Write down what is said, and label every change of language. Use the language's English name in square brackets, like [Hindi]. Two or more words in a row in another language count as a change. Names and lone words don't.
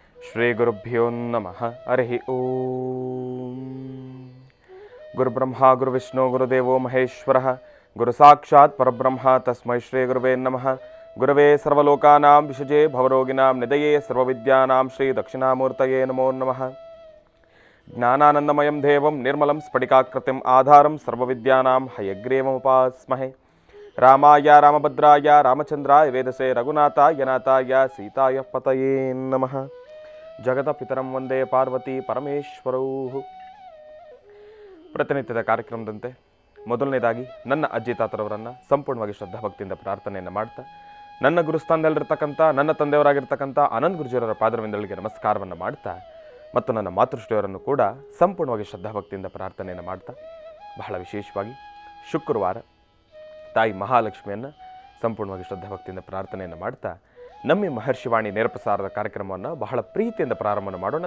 [Sanskrit] ಶ್ರೀ ಗುರುಭ್ಯೋ ನಮಃ. ಹರಿ ಓಂ. ಗುರುಬ್ರಹ್ಮ ಗುರುವಿಷ್ಣು ಗುರುದೇವೋ ಮಹೇಶ್ವರಃ. ಗುರು ಸಾಕ್ಷಾತ್ ಪರಬ್ರಹ್ಮ ತಸ್ಮೈ ಶ್ರೀ ಗುರುವೇ ನಮಃ. ಗುರವೇ ಸರ್ವಲೋಕಾನಾಂ ವಿಷಜೇ ಭವರೋಗಿನಾಂ ನಿಧಯೇ ಸರ್ವವಿದ್ಯಾನಾಂ ಶ್ರೀ ದಕ್ಷಿಣಾಮೂರ್ತಯೇ ನಮೋ ನಮಃ. ಜ್ಞಾನಾನಂದಮಯಂ ದೇವಂ ನಿರ್ಮಲಂ ಸ್ಫಟಿಕಾಕೃತಿಂ ಆಧಾರಂ ಸರ್ವವಿದ್ಯಾನಾಂ ಹಯಗ್ರೀವముపాస్మహే. ರಾಮಾಯ ರಾಮಭದ್ರಾಯ ರಾಮಚಂದ್ರಾಯ ವೇದಸೇ ರಘುನಾಥಾಯ ನಾಥಾಯ ಸೀತಾಯ ಪತಯೇ ನಮಃ. ಜಗತ ಪಿತರಂ ವಂದೇ ಪಾರ್ವತಿ ಪರಮೇಶ್ವರೌ. [Kannada] ಪ್ರತಿನಿತ್ಯದ ಕಾರ್ಯಕ್ರಮದಂತೆ ಮೊದಲನೇದಾಗಿ ನನ್ನ ಅಜ್ಜಿ ತಾತರವರನ್ನು ಸಂಪೂರ್ಣವಾಗಿ ಶ್ರದ್ಧಾಭಕ್ತಿಯಿಂದ ಪ್ರಾರ್ಥನೆಯನ್ನು ಮಾಡ್ತಾ, ನನ್ನ ಗುರುಸ್ಥಾನದಲ್ಲಿರ್ತಕ್ಕಂಥ ನನ್ನ ತಂದೆಯವರಾಗಿರ್ತಕ್ಕಂಥ ಆನಂದ್ ಗುರುಜಿಯವರ ಪಾದರವಿಂದಗಳಿಗೆ ನಮಸ್ಕಾರವನ್ನು ಮಾಡ್ತಾ, ಮತ್ತು ನನ್ನ ಮಾತೃಶ್ರೀಯವರನ್ನು ಕೂಡ ಸಂಪೂರ್ಣವಾಗಿ ಶ್ರದ್ಧಾಭಕ್ತಿಯಿಂದ ಪ್ರಾರ್ಥನೆಯನ್ನು ಮಾಡ್ತಾ, ಬಹಳ ವಿಶೇಷವಾಗಿ ಶುಕ್ರವಾರ ತಾಯಿ ಮಹಾಲಕ್ಷ್ಮಿಯನ್ನು ಸಂಪೂರ್ಣವಾಗಿ ಶ್ರದ್ಧಾಭಕ್ತಿಯಿಂದ ಪ್ರಾರ್ಥನೆಯನ್ನು ಮಾಡ್ತಾ, ನಮ್ಮ ಮಹರ್ಷಿವಾಣಿ ನೇರಪ್ರಸಾರದ ಕಾರ್ಯಕ್ರಮವನ್ನು ಬಹಳ ಪ್ರೀತಿಯಿಂದ ಪ್ರಾರಂಭ ಮಾಡೋಣ.